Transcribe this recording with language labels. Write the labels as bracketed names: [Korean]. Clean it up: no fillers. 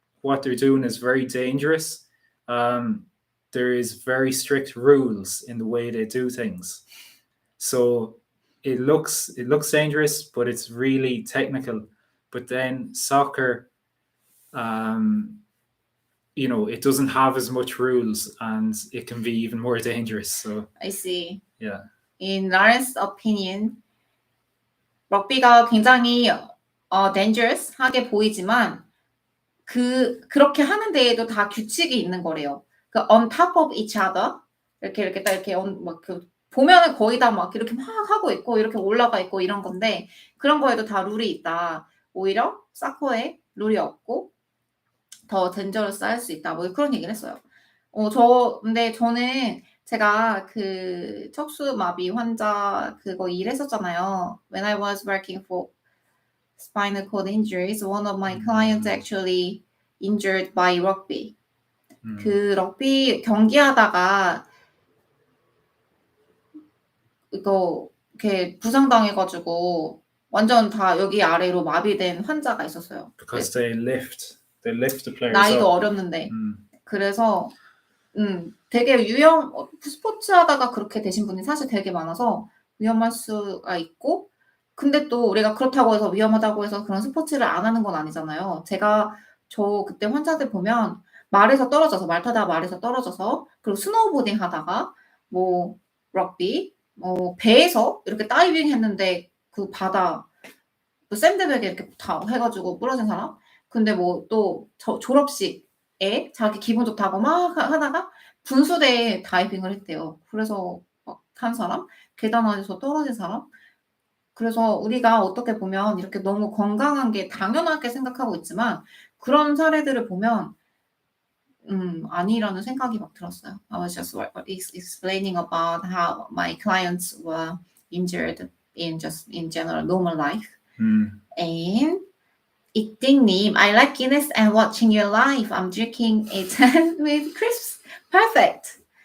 [English] what they're doing is very dangerous. There is very strict rules in the way they do things. So it looks dangerous, but it's really technical. But then soccer, it doesn't have as much rules, and it can be even more dangerous. So I see. yeah. In Lawrence's opinion, [Korean] 럭비가 굉장히 dangerous하게 보이지만 그렇게 하는 데에도 다 규칙이 있는 거래요. 그 [English] on top of each other [Korean] 이렇게 딱 이렇게 보면은 거의 다 막 이렇게 막 하고 있고 이렇게 올라가 있고 이런 건데 그런 거에도 다 룰이 있다. 오히려 사커에 룰이 없고 더 dangerous 할 수 있다. 뭐 그런 얘기를 했어요. 근데 저는 제가 그 척수마비 환자 그거 일했었잖아요. [English] When I was working for spinal cord injuries, one of my clients actually injured by rugby. [Korean] 그 럭비 경기하다가 이거 이렇게 부상당해가지고 완전 다 여기 아래로 마비된 환자가 있었어요. [English] Because they lift the players [Korean] 나이도 [English] up. [Korean] 어렸는데 그래서 되게 스포츠 하다가 그렇게 되신 분이 사실 되게 많아서 위험할 수가 있고 근데 또 우리가 그렇다고 해서 위험하다고 해서 그런 스포츠를 안 하는 건 아니잖아요. 저 그때 환자들 보면 말 타다가 말에서 떨어져서 그리고 스노우보딩 하다가 뭐 럭비 배에서 이렇게 다이빙 했는데 그 바다 또 샌드백에 이렇게 다 해가지고 부러진 사람 근데 뭐 또 졸업식에 자기 기분 좋다고 막 하다가 분수대에 다이빙을 했대요. 그래서 막 한 사람 계단 안에서 떨어진 사람 그래서 우리가 어떻게 보면 이렇게 너무 건강한 게 당연하게 생각하고 있지만 그런 사례들을 보면 아니라는 생각이 막 들었어요. [English] I was just explaining about how my clients were injured in general normal life. And [Korean] 이띵님, [English] I like Guinness and watching your live. I'm drinking it with crisps. Perfect.